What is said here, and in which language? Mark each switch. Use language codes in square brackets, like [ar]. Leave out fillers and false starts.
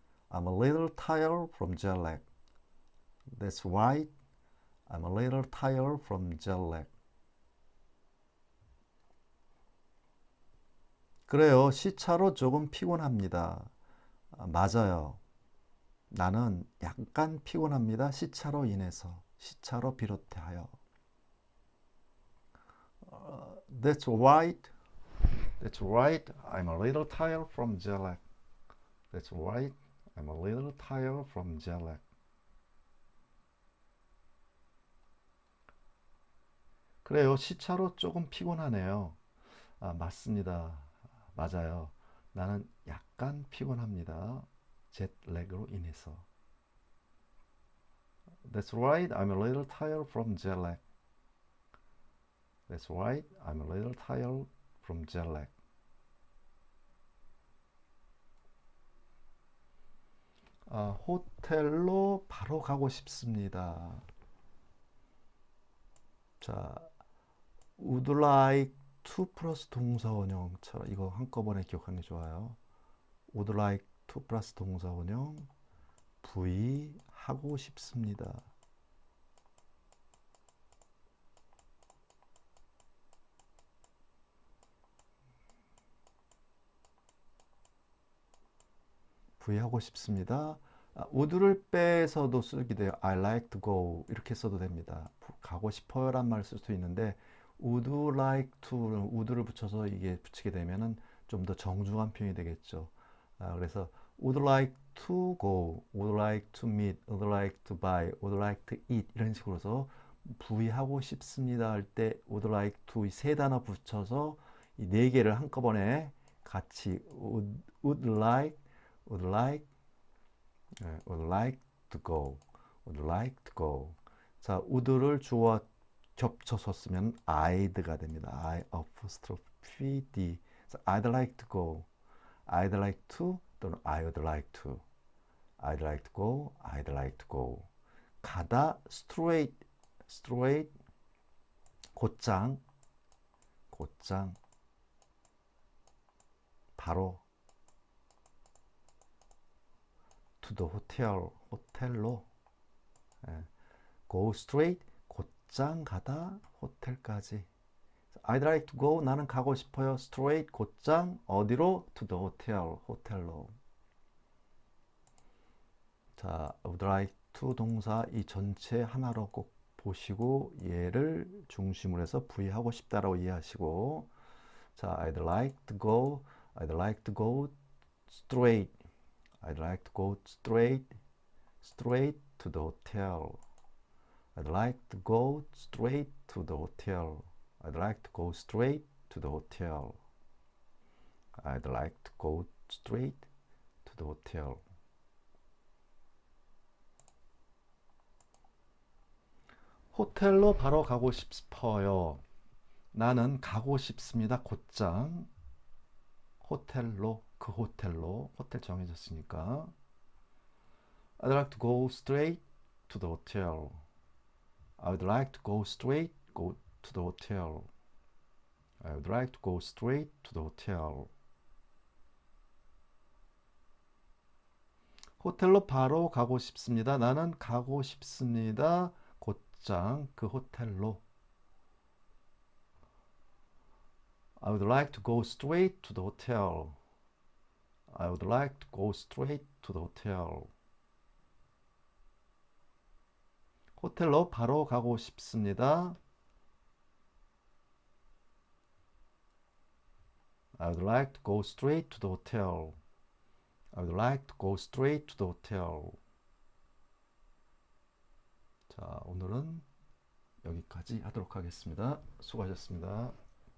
[en] I'm a little tired from jet lag. That's right. I'm a little tired from jet lag. [ko] 그래요. 시차로 조금 피곤합니다. 맞아요. 나는 약간 피곤합니다. 시차로 인해서. 시차로 비롯하여. [en] That's right. That's right. I'm a little tired from jet lag. That's right. I'm a little tired from jet lag. [ko] 그래요. 시차로 조금 피곤하네요. 맞습니다. 맞아요. 나는 약간 피곤합니다. jetlag로 인해서. [en] That's right. I'm a little tired from jet lag. That's right. I'm a little tired from jet lag. [ko] 호텔로 바로 가고 싶습니다. 자, [en] would like to [ko] 플러스 동사 원형처럼 이거 한꺼번에 기억하는 게 좋아요. would like to 플러스 동사 원형 V 하고 싶습니다. V 하고 싶습니다. would를 빼서도 쓰게 돼요. [en] I like to go [ko] 이렇게 써도 됩니다. 가고 싶어요란 말을 쓸 수 있는데 [en] would like to would [ko] 를 붙여서 이게 붙이게 되면은 좀 더 정중한 표현이 되겠죠. [en] 그래서 would like to go, would like to meet, would like to buy, would like to eat [ko] 이런 식으로서 부위하고 싶습니다 할 때 would like to 이 세 단어 붙여서 이 네 개를 한꺼번에 같이 [en] would like, would like, would like to go, would like to go. [ko] 자, would를 주어 겹쳐서 쓰면 I'd가 됩니다. [en] I apostrophe D. I'd like to go. I'd like to [ko] 또는 [en] I would like to. I'd like to go. I'd like to go. [ko] 가다 straight, straight 곧장, 곧장 바로 [en] to the hotel, [ko] 호텔로 [en] go straight [ko] 곧장 가다 호텔까지. [en] I'd like to go. [ko] 나는 가고 싶어요. straight 곧장 어디로? [en] to the hotel. [ko] 호텔로. 자, would like to 동사 이 전체 하나로 꼭 보시고 얘를 중심으로 해서 부위하고 싶다라고 이해하시고 자, [en] I'd like to go. I'd like to go straight. I'd like to go straight. straight to the hotel. I'd like to go straight to the hotel. I'd like to go straight to the hotel. I'd like to go straight to the hotel. [ko] 호텔로 바로 가고 싶어요. 나는 가고 싶습니다. 곧장 호텔로, 그 호텔로. 호텔 정해졌으니까. [en] I'd like to go straight to the hotel. I would like to go straight to the hotel. I would like to go straight to the hotel. [ko] 호텔로 바로 가고 싶습니다. 나는 가고 싶습니다. 곧장 그 호텔로. [en] I would like to go straight to the hotel. I would like to go straight to the hotel. [ko] 호텔로 바로 가고 싶습니다. [en] I would like to go straight to the hotel. I would like to go straight to the hotel. [ko] 자, 오늘은 여기까지 하도록 하겠습니다. 수고하셨습니다.